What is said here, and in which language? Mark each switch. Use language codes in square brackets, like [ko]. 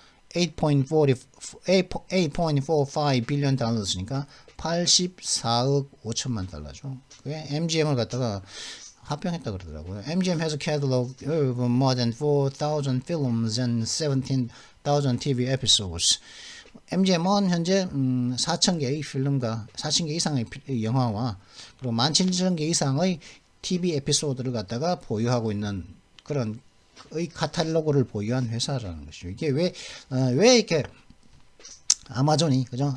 [ko] 8.45 빌리언 달러니까 84억 5천만 달러죠. 그게 MGM을 갖다가 합병했다 그러더라고요. [en] MGM has a catalog of more than 4,000 films and 17,000 TV episodes. [ko] MGM은 현재 4,000개의 필름과 4,000개 이상의 영화와 그리고 17,000개 이상의 TV 에피소드를 갖다가 보유하고 있는 그런 카탈로그를 보유한 회사라는 것이죠. 이게 왜 이렇게 아마존이, 그죠?